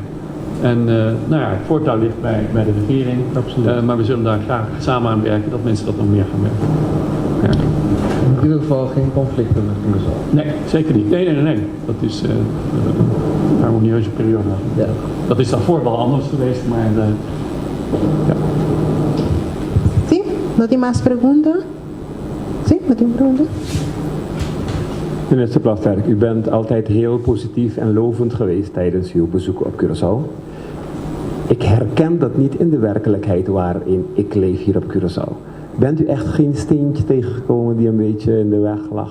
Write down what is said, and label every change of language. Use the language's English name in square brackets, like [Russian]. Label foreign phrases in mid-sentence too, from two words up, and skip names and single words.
[Dutch] En nou ja, het voortouw ligt bij de regering, maar we zullen daar graag samen aan werken dat mensen dat nog meer gaan merken. Ja. In ieder geval geen conflicten met Curaçao. Nee, zeker niet. Nee. Dat is een harmonieuze periode. Ja. Dat is daarvoor wel anders geweest, maar ja. [Spanish] Sí, ¿no tiene más preguntas? Sí, ¿no tiene preguntas? [Dutch] Minister Plasterk, u bent altijd heel positief en lovend geweest tijdens uw bezoek op Curaçao. Ik herken dat niet in de werkelijkheid waarin ik leef hier op Curaçao. Bent u echt geen steentje tegengekomen die een beetje in de weg lag?